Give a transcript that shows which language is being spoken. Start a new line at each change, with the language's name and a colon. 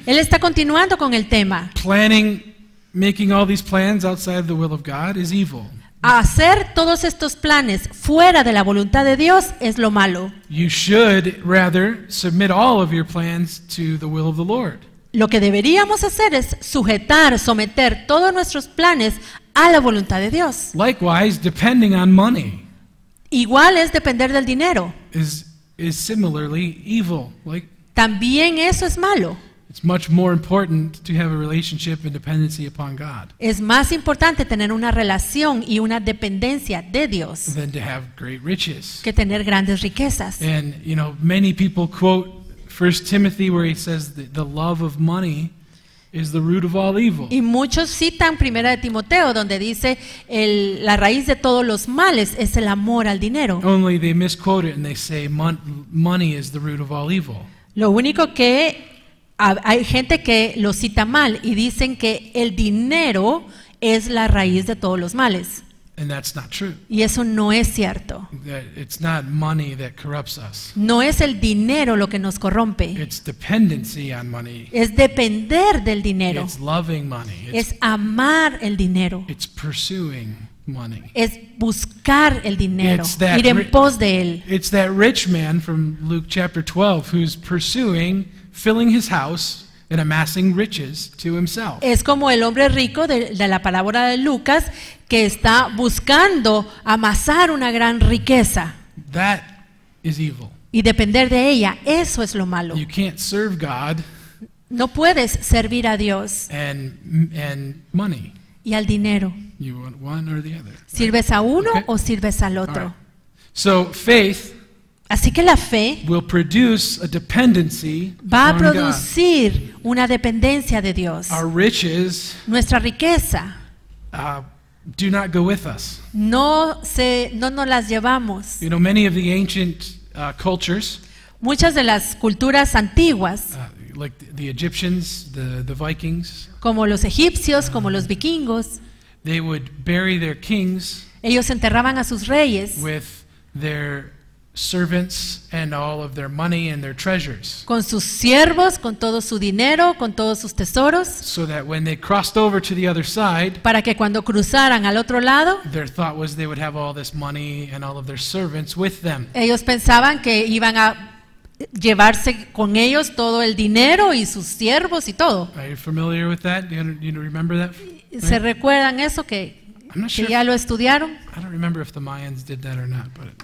Spanish: Él está continuando con el tema.
English: Making all these plans outside the will of God is evil.
Spanish: Hacer todos estos planes fuera de la voluntad de Dios es lo malo.
English: You should rather submit all of your plans to the will of the Lord.
Spanish: Lo que deberíamos hacer es someter todos nuestros planes a la voluntad de Dios.
English: Likewise, depending on money
Spanish: Igual es depender del dinero.
English: is similarly evil. Like,
Spanish: También eso es malo.
English: it's much more important to have a relationship and dependency upon God
Spanish: Es más importante tener una relación y una dependencia de Dios
English: than to have great riches.
Spanish: que tener grandes riquezas.
English: And, many people quote 1 Timothy where he says that the love of money is the root of all evil.
Spanish: Y muchos citan Primera de Timoteo, donde dice la raíz de todos los males es el amor al dinero.
English: Only they misquote it and they say money is the root of all evil.
Spanish: Lo único que hay gente que lo cita mal y dicen que el dinero es la raíz de todos los males.
English: And that's not true.
Spanish: Y eso no es cierto.
English: That it's not money that corrupts us.
Spanish: No es el dinero lo que nos corrompe.
English: It's dependency on money.
Spanish: Es depender del dinero.
English: It's loving money.
Spanish: Es amar el dinero.
English: It's pursuing money.
Spanish: Es buscar el dinero.
English: It's that
Spanish: Ir en pos de él.
English: It's that rich man from Luke chapter 12 who's filling his house and amassing riches to himself.
Spanish: Es como el hombre rico de la parábola de Lucas que está buscando amasar una gran riqueza
English: That is evil.
Spanish: y depender de ella. Eso es lo malo.
English: You can't serve God
Spanish: No puedes servir a Dios
English: and money.
Spanish: y al dinero.
English: You want one or the other.
Spanish: ¿Sirves a uno
English: Okay.
Spanish: o sirves al
English: All
Spanish: otro?
English: right. So faith
Spanish: Así que la fe
English: will produce a dependency
Spanish: va a
English: upon God.
Spanish: producir una dependencia de Dios.
English: Our riches
Spanish: Nuestra riqueza
English: do not go with us.
Spanish: no nos las llevamos.
English: Many of the ancient cultures,
Spanish: Muchas de las culturas antiguas,
English: like the Egyptians, the Vikings,
Spanish: como los egipcios, como los vikingos,
English: they would bury their kings
Spanish: ellos enterraban a sus reyes
English: with their servants and all of their money and their treasures,
Spanish: con sus siervos, con todo su dinero, con todos sus tesoros,
English: so that when they crossed over to the other side,
Spanish: para que cuando cruzaran al otro lado,
English: their thought was they would have all this money and all of their servants with them.
Spanish: ellos pensaban que iban a llevarse con ellos todo el dinero y sus siervos y todo.
English: Are you familiar with that? Do you remember that?
Spanish: ¿Se recuerdan eso que
English: I'm not
Spanish: que
English: sure.
Spanish: ya lo estudiaron?
English: I don't remember if the Mayans did that or not, but